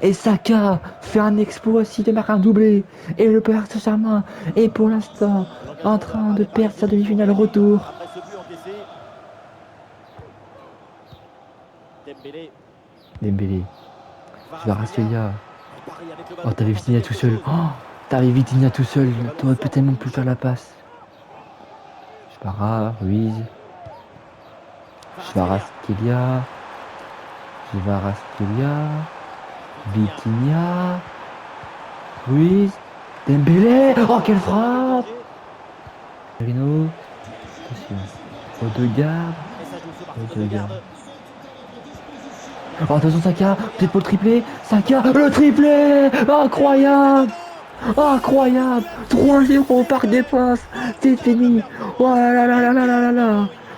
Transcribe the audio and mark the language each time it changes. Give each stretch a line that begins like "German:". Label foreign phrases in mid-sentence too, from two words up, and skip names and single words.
French: Et Saka fait un exploit aussi de marquer un doublé. Et le Paris Saint-Germain est pour l'instant en train de perdre sa demi-finale retour. Après ce but encaissé. Dembélé. Dembélé, Kvaratskhelia. Paris avec le Oh, ballon. t'avais Vitinha tout seul. Oh, t'avais Vitinha tout seul. T'aurais peut tellement pu faire la passe. Kvara, Ruiz. Kvaratskhelia. Vitinha. Ruiz. Dembélé. Oh, quelle frappe. Merino. Attention. Odegaard. Et ça joue ce parti Odegaard. d'Odegaard. Oh, attention Saka, peut-être pour le triplé. Saka, le triplé. Incroyable. Incroyable. 3-0 au Parc des Princes. C'est fini. Oh là là là là là là là.